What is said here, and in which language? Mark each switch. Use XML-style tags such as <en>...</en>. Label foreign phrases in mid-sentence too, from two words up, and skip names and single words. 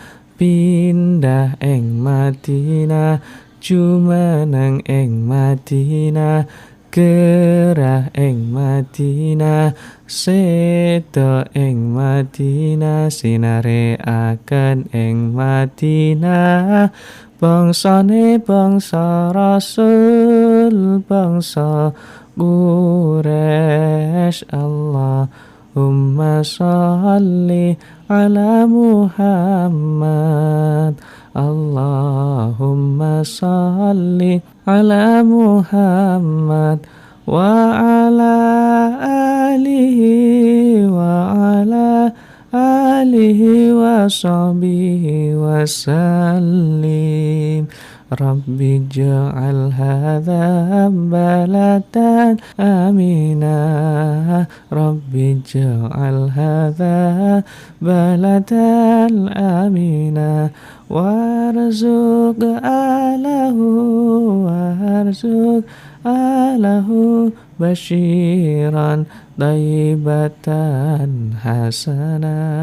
<jv>pindah ing Madinah, jumeneng ing Madinah, gerah ing Madinah, seda ing Madinah, sinare akan ing Madinah, bangsane bangsa Rasul, bangsa Quraisy.</jv> <ar>اللهم صل على محمد اللهم صل على محمد وعلى آله وصحبه وسلم. ربي اجعل هذا بلدا آمنا ربي اجعل هذا بلدا آمنا وارزق أهله بشيرا طيبة حسنة.</ar>